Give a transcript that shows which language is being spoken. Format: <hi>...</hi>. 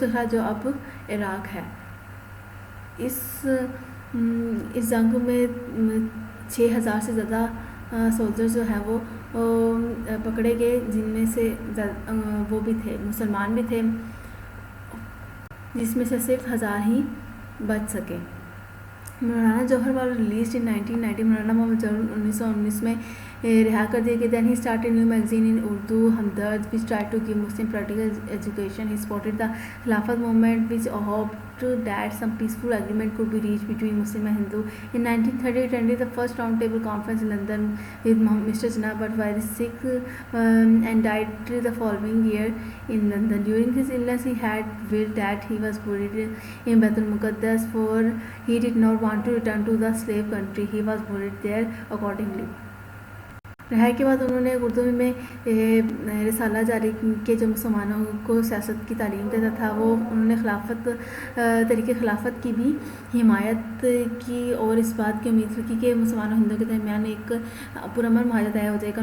<ur>جو اب عراق ہے, اس جنگ میں 6,000 سے زیادہ سولجر جو ہیں وہ پکڑے گئے, جن میں سے وہ بھی تھے, مسلمان بھی تھے, جس میں سے صرف 1,000 ہی بچ سکے.</ur> <en>Maulana Jauhar was released in 1990.</en> <ur>مولانا محمد جوہر 1919 میں رہا کر دیے گئے.</ur> <en>Then he started a new magazine in Urdu, Hamdard, which tried to give Muslim practical education. He supported the Khilafat movement, which hoped that some peaceful agreement could be reached between Muslim and Hindu. In 1930, he attended the first roundtable conference in London with Mr. Jinnah, but was sick and died the following year in London. During his illness, he had willed that he was buried in Baitul Muqaddas, for he did not want to return to the slave country. He was buried there accordingly.</en> <ur>رہائی کے بعد انہوں نے اردو میں رسالہ جاری کیا جو مسلمانوں کو سیاست کی تعلیم دیتا تھا. وہ انہوں نے طریقے خلافت کی بھی حمایت کی اور اس بات کی امید رکھی کہ مسلمان و ہندوؤں کے درمیان ایک پرامن معاہدہ طے ہو جائے گا.</ur>